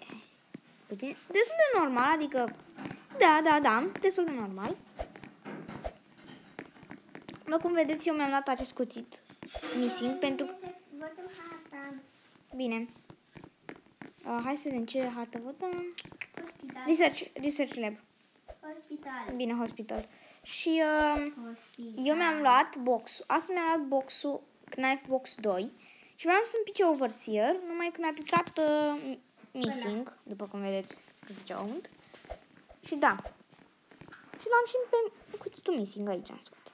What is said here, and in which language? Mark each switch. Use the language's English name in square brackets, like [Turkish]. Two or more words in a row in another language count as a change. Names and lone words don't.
[Romanian] Puțin, destul de normal, adică... Da, destul de normal. După cum vedeți, eu mi-am luat acest cuțit missing pentru... Votăm harta. Bine. Hai să vedem ce hartă votăm. Hospital. Research lab. Hospital. Bine, hospital. Și Hospital. eu mi-am luat box-ul. Asta mi-am luat box-ul, Knife Box 2. Și vreau să-mi pice overseer, numai că mi-a picat missing, după cum vedeți că zicea unt. Și da. Și l-am și pe cuțitul missing aici, în spate.